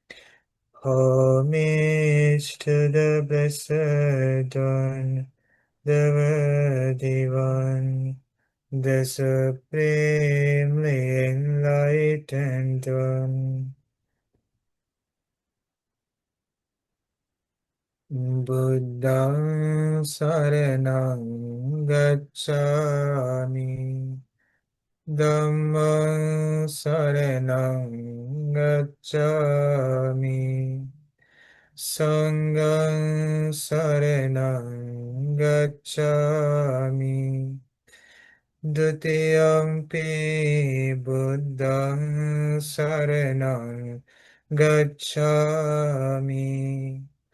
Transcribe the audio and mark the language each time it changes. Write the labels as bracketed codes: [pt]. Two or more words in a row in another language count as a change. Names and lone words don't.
[en] Homage to the Blessed One, the Worthy One, the Supremely Enlightened One. [pi] Buddhaṃ saranam gacchāmi, Dhammāṃ saranam gacchāmi, Sanghaṃ saranam gacchāmi, Dutiyampi Buddhaṃ saranam gacchāmi.